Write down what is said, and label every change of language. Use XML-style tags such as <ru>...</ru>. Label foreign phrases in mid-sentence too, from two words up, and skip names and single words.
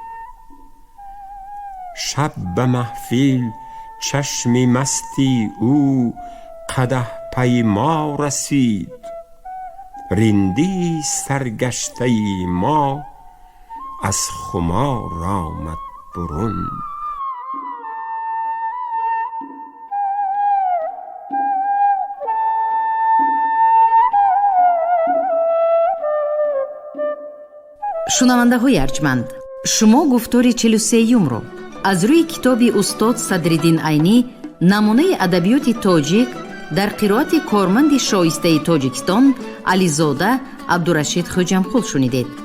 <fa>شب به محفل چشم مستی او قدح پیما رسید، رندی سرگشته ما از خمار آمد برون.</fa> <tg>шунавандаҳои арҷманд, шумо гуфтори 43-юмро аз рӯи китоби устод Садриддин Айнӣ намунаи адабиёти тоҷик дар қироати корманди шоистаи Тоҷикистон Ализода Абдурашид Хоҷамқул шунидед.</tg>